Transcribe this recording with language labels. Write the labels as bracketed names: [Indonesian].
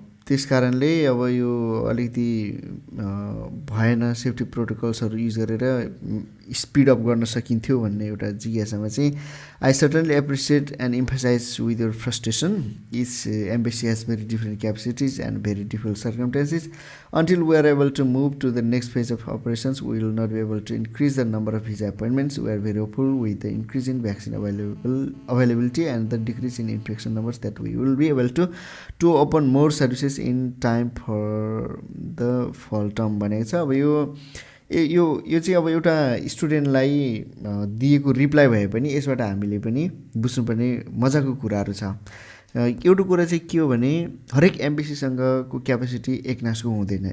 [Nepali] त्यस कारणले अब यो अलिकति भएन, सेफ्टी प्रोटोकल्सहरू युज गरेर स्पिड अप गर्न सकिन्थ्यो भन्ने एउटा जिज्ञासामा चाहिँ [English] I certainly appreciate and emphasize with your frustration. Each embassy has very different capacities and very different circumstances until we are able to move to the next phase of operations. We will not be able to increase the number of visa appointments. We are very hopeful with the increase in vaccine availability and the decrease in infection numbers that we will be able to open more services in time for the fall term [Nepali] भनेको छ। अब यो चाहिँ अब एउटा स्टुडेन्टलाई दिएको reply भए पनि यसबाट हामीले पनि बुझ्नुपर्ने मजाको कुराहरू छ। एउटा कुरा चाहिँ के हो भने हरेक एम्बेसीसँगको क्यापेसिटी एकनासको हुँदैन।